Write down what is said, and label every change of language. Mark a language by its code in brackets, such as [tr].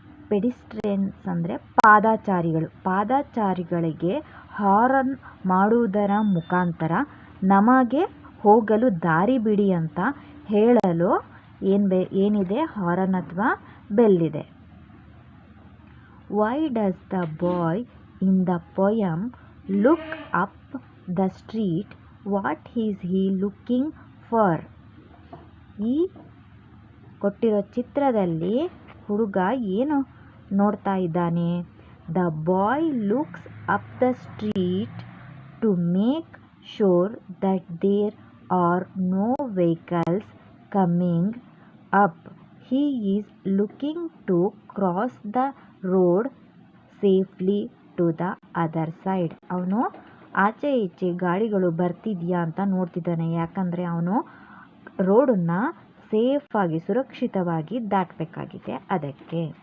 [kn] ಪೆಡಿಸ್ಟ್ರಿಯನ್ಸ್ ಅಂದರೆ ಪಾದಾಚಾರಿಗಳಿಗೆ ಹಾರನ್ ಮಾಡುವುದರ ಮುಖಾಂತರ ನಮಗೆ ಹೋಗಲು ದಾರಿ ಬಿಡಿ ಅಂತ ಹೇಳಲು ಏನಿದೆ? ಹಾರನ್ ಅಥವಾ ಬೆಲ್ ಇದೆ. [en] Why does the boy in the poem look up the street? What is he looking for? [kn] ಈ ಕೊಟ್ಟಿರೋ ಚಿತ್ರದಲ್ಲಿ ಹುಡುಗ ಏನು ನೋಡ್ತಾ ಇದ್ದಾನೆ? [en] The boy looks up the street to make sure that there are no vehicles coming up. He is looking to cross the road safely to the other side. [kn] ಅವನು ಆಚೆ ಈಚೆ ಗಾಡಿಗಳು ಬರ್ತಿದ್ಯಾ ಅಂತ ನೋಡ್ತಿದ್ದಾನೆ. ಯಾಕಂದರೆ ಅವನು ರೋಡನ್ನು ಸೇಫಾಗಿ ಸುರಕ್ಷಿತವಾಗಿ ದಾಟಬೇಕಾಗಿದೆ ಅದಕ್ಕೆ.